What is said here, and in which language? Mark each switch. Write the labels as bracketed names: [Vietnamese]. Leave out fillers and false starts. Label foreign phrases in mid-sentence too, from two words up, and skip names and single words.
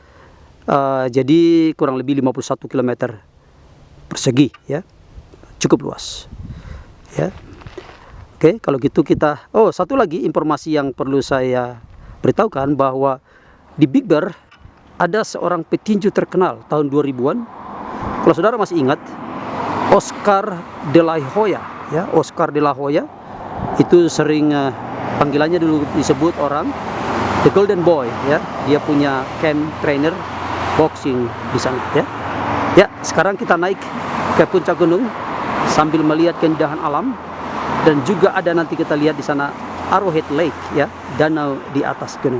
[Indonesian] Jadi kurang lebih 51 km persegi, ya. Cukup luas, ya. Oke, kalau gitu kita, satu lagi informasi yang perlu saya beritahukan, bahwa di Big Bear ada seorang petinju terkenal tahun 2000-an. Kalau saudara masih ingat, Oscar De La Hoya, ya. Oscar De La Hoya itu sering panggilannya dulu disebut orang The Golden Boy, ya. Dia punya [English] camp trainer boxing [Indonesian] di sana, ya. Ya, sekarang kita naik ke puncak gunung sambil melihat keindahan alam, dan juga ada nanti kita lihat di sana Arrowhead Lake, ya, danau di atas gunung.